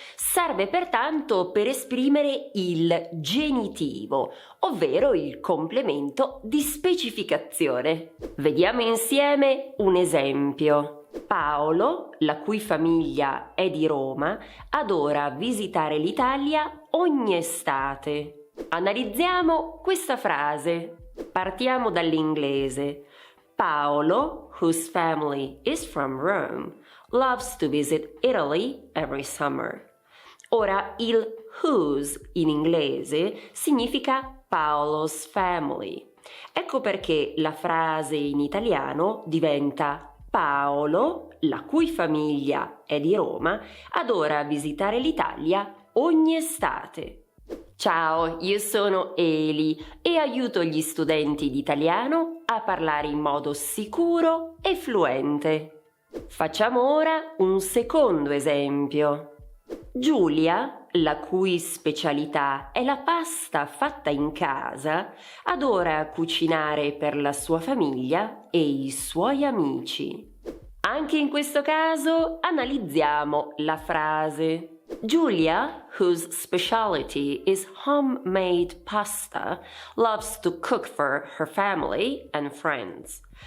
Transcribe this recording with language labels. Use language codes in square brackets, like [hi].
[it] Serve pertanto per esprimere il genitivo, ovvero il complemento di specificazione. Vediamo insieme un esempio. Paolo, la cui famiglia è di Roma, adora visitare l'Italia ogni estate. Analizziamo questa frase. Partiamo dall'inglese. [en] Paolo, whose family is from Rome, loves to visit Italy every summer. [it] Ora, il whose in inglese significa [en] Paolo's family. [it] Ecco perché la frase in italiano diventa Paolo, la cui famiglia è di Roma, adora visitare l'Italia ogni estate. Ciao, io sono Eli e aiuto gli studenti di italiano a parlare in modo sicuro e fluente. Facciamo ora un secondo esempio. Giulia, la cui specialità è la pasta fatta in casa, adora cucinare per la sua famiglia e i suoi amici. Anche in questo caso analizziamo la frase. [en] Giulia, whose specialty is homemade pasta, loves to cook for her family and friends.